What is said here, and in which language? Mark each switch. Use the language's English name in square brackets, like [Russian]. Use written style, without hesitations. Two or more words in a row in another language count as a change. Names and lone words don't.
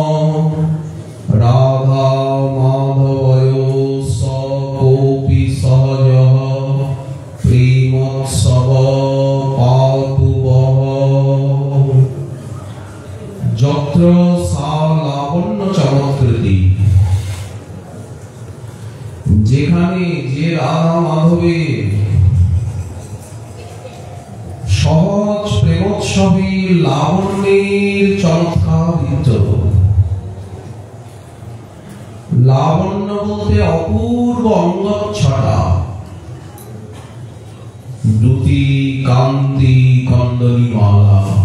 [Sanskrit] राधा माधवयो स कोऽपि सहजः प्रेमोत्सव पातु वः यत्र सा लावण्य चमत्कृति [Bangla] যেখানে যে রাধা মাধবের সহজ প্রেমোৎসবের লাবণ্যের চমৎকার লাবণ্য বলতে অপূর্ব অঙ্গচ্ছটা, দ্যুতি কান্তি কন্দলী মালা